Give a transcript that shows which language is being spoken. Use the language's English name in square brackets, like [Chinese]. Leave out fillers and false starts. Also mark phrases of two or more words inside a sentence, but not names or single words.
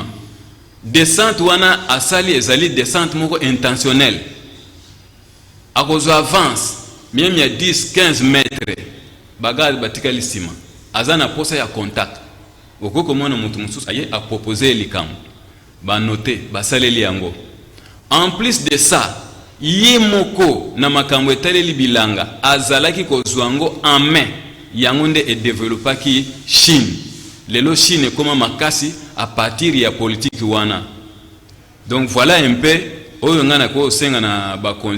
[Lingala] Descente wana asali ezali descente moko intentionnelle. Akozwa [French] avance même [Lingala] ya 10-15 mètres bagal batikali sima. Azana posa ya contact okoko mwana mutu mususu aye a proposer likambo ba noter ba saleli yango [French] en plus de ça [Lingala] yimoko na makambo etaleli bilanga azalaki kozwango [French] en main [Lingala] yango nde e développaki Chine lelo Chine koma makasi [French] à partir [Lingala] ya politique wana [French] donc voilà un peu [Lingala] oyo ngana ko senga na bakonzi